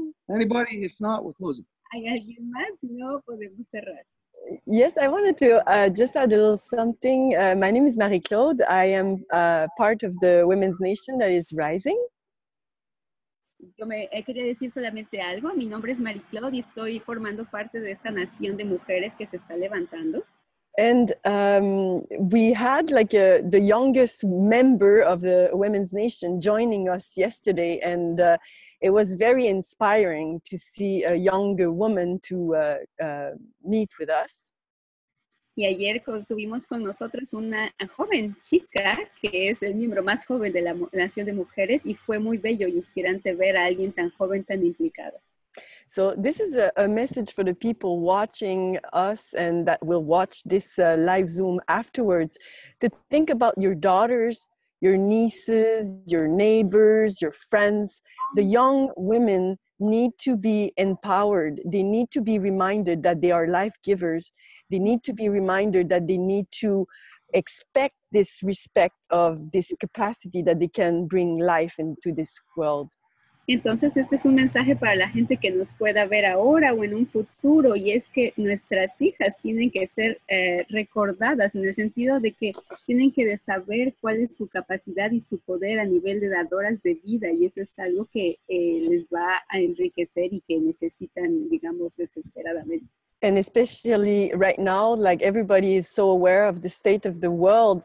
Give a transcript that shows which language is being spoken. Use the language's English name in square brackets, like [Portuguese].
[English] Anybody? If not, we're closing. [Spanish] ¿Hay alguien más? Si no, podemos cerrar. [English] Yes, I wanted to just add a little something. My name is Marie-Claude. I am part of the Women's Nation that is rising. [Spanish] Yo quería decir solamente algo. Mi nombre es Marie-Claude y estoy formando parte de esta nación de mujeres que se está levantando. [English] And we had like the youngest member of the Women's Nation joining us yesterday, and it was very inspiring to see a younger woman to meet with us. [Spanish] Y ayer tuvimos con nosotros una joven chica que es el miembro más joven de la Nación de Mujeres y fue muy bello y inspirante ver a alguien tan joven, tan implicado. [English] So this is a message for the people watching us and that will watch this live Zoom afterwards, to think about your daughters, your nieces, your neighbors, your friends. The young women need to be empowered. They need to be reminded that they are life givers. They need to be reminded that they need to expect this respect of this capacity that they can bring life into this world. [Spanish] Entonces, este es un mensaje para la gente que nos pueda ver ahora o en un futuro, y es que nuestras hijas tienen que ser recordadas en el sentido de que tienen que saber cuál es su capacidad y su poder a nivel de dadoras de vida, y eso es algo que les va a enriquecer y que necesitan, digamos, desesperadamente. [English] And especially right now, like everybody is so aware of the state of the world.